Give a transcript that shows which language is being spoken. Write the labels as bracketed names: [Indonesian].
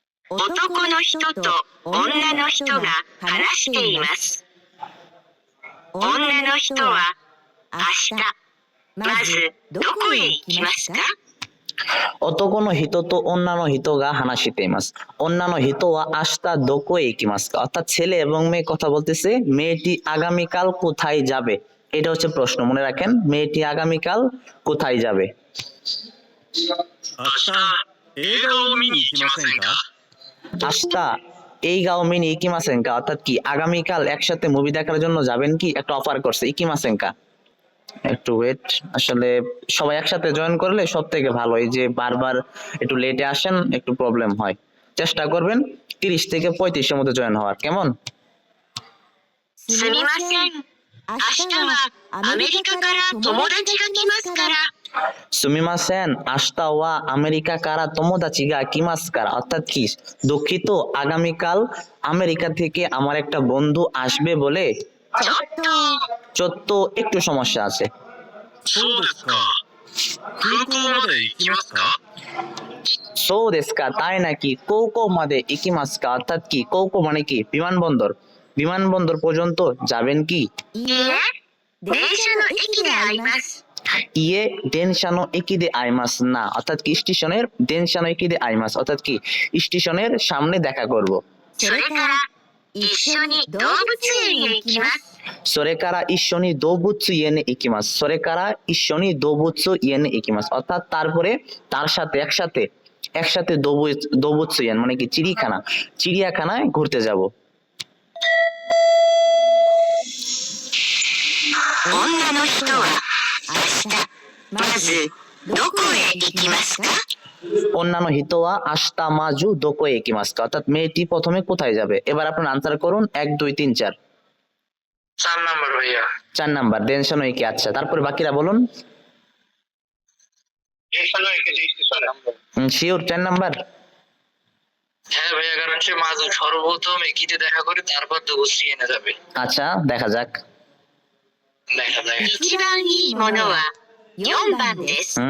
[Japanese] 男の人と女の人が話しています。女の人は明日、まずどこへ行きますか？ অতকোনো হিতো তো অন্যান্য হিতো গা হানাশিতে মাস, অন্যান্য হিতো আস্তা দোকো একিমাস্কা, [Bangla] অর্থাৎ ছেলে এবং মেয়ে কথা বলতেছে। মেয়েটি আগামীকাল কোথায় যাবে, এটা হচ্ছে প্রশ্ন, মনে রাখেন। মেয়েটি আগামীকাল কোথায় যাবে? [Japanese] 明日映画を見に行きませんか？ আস্তা এই গাও মিনি ইকিমাসেনকা, [Bangla] অর্থাৎ কি আগামীকাল একসাথে মুভি দেখার জন্য যাবেন কি? একটা অফার করছে ইকিমাসেনকা। একটু ওয়েট, আসলে সবাই একসাথে জয়েন করলে সব থেকে ভালো। এই যে বারবার একটু লেটে আসেন, একটু প্রবলেম হয়। চেষ্টা করবেন 30 থেকে 35 এর মধ্যে জয়েন হওয়ার, কেমন? [Japanese] すみません。明日はアメリカから友達が来ますから。 সুমিমাসেন আস্তা ওয়া আমেরিকা কারা তোমোদাচি গা কিমাস্কারা, [Bangla] অর্থাৎ কি দুঃখিত, আগামীকাল আমেরিকা থেকে আমার একটা বন্ধু আসবে বলে। [Japanese] ちょっと [Bangla] চত্ব একটু সমস্যা আছে। [Japanese] そうですか。空港まで行きますか？ সো দেশকা, [Bangla] তাই নাকি? [Japanese] কৌকো মাদে ইকিমাস্কা, [Bangla] অর্থাৎ কি কৌকো মানে কি বিমানবন্দর, বিমানবন্দর পর্যন্ত যাবেন কি? [Japanese] いいえ、電車の駅で会います。 ইয়ে ডেনশানো একিদে আইমাস না, [Bangla] অর্থাৎ কি স্টেশনের [Japanese] ডেনশানো একিদে আইমাস, [Bangla] অর্থাৎ কি স্টেশনের সামনে দেখা করব। [Japanese] それから一緒に動物園へ行きます。 সোরেকারা ঈশ্বনী দোবুৎসু ইয়েনে ইকিমাস, সোরেকারা ঈশ্বনী দোবুৎসু ইয়েনে ইকিমাস, [Bangla] অর্থাৎ তারপরে তার সাথে একসাথে দোবুৎসু ইয়েন মানে কি চিড়িয়াখানায় ঘুরতে যাব। [Japanese] 女の人は明日、まずどこへ行きますか？ অন্যান্য হিতোয়া আস্তা মাজু দোকো একিমাস্কা, [Bangla] অর্থাৎ মেয়েটি প্রথমে কোথায় যাবে? এবার আপনার আনসার করুন 1 2 3 4। 4 নাম্বার ভাইয়া। 4 নাম্বার ডেনশানো একি। আচ্ছা, তারপরে বাকিরা বলুন। এখানে স্টেশন। Sure 4 number? হ্যাঁ ভাইয়া, কারণ সে মাজু সর্বপ্রথম একিতে দেখা করে, তারপর দোবুৎসু এনে যাবে। আচ্ছা, দেখা যাক। দেখা যায়। [Japanese] 一番いいものは4番です。